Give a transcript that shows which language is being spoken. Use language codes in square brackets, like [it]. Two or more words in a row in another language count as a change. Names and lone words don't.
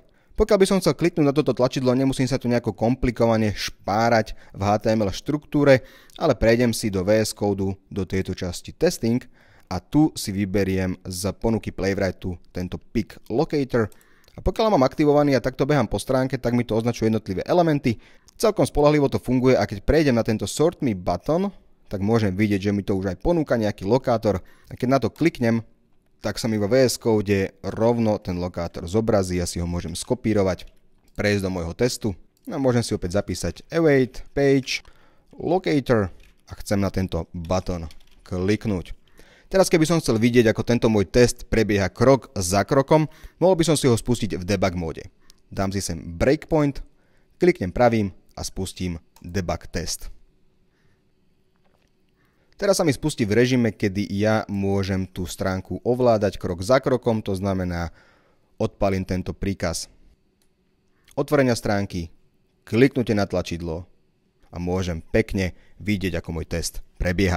[sk] Pokiaľ by som chcel kliknúť na toto tlačidlo, nemusím sa tu nejako komplikovane špárať v HTML štruktúre, ale prejdem si do VS Code do tejto časti testing a tu si vyberiem z ponuky Playwrightu tento [en] pick locator. [sk] A pokiaľ mám aktivovaný a takto behám po stránke, tak mi to označuje jednotlivé elementy. Celkom spoľahlivo to funguje a keď prejdem na tento [en] sort me button, [sk] tak môžem vidieť, že mi to už aj ponúka nejaký lokátor a keď na to kliknem, tak sa mi vo VS Code rovno ten lokátor zobrazí, ja si ho môžem skopírovať, prejsť do môjho testu a môžem si opäť zapísať [en] await page locator [sk] a chcem na tento button kliknúť. Teraz keby som chcel vidieť, ako tento môj test prebieha krok za krokom, mohol by som si ho spustiť v debug móde. Dám si sem breakpoint, kliknem pravým a spustím [en] debug test. [sk] Teraz sa mi spustí v režime, kedy ja môžem tú stránku ovládať krok za krokom, to znamená, odpalím tento príkaz otvorenia stránky, kliknutie na tlačidlo a môžem pekne vidieť, ako môj test prebieha.